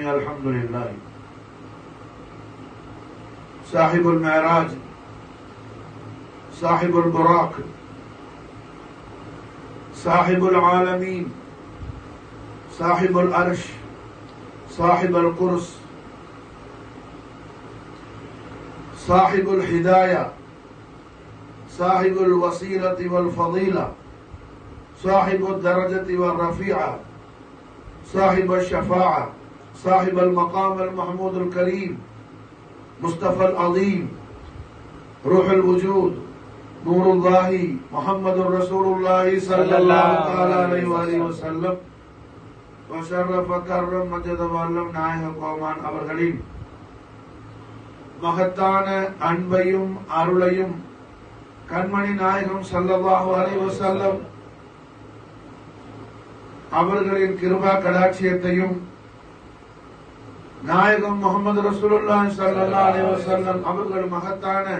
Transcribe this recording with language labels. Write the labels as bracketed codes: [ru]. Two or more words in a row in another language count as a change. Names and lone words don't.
[ar] الحمد لله صاحب المعراج، صاحب البراق، صاحب العالمين، صاحب العرش، صاحب الكرسي, صاحب الهداية، صاحب الوسيلة والفضيلة، صاحب الدرجة والرفيعة، صاحب الشفاعة، صاحب المقام المحمود الكريم، مصطفى العظيم، روح الوجود، نور الله، محمد رسول الله صلى الله عليه وآله وسلم وشرف كرم مجد وعلم [ta] நாயக கோமான் அவர்களின் மகத்தான அன்பையும் அருளையும் கண்மணி நாயகம் [ar] صلى الله عليه وسلم [ta] அவர்களின் கிருபா கடாட்சியத்தையும் நாயகம் [ar] محمد رسول الله صلى الله عليه وسلم [ta] அவர்கள் மகத்தான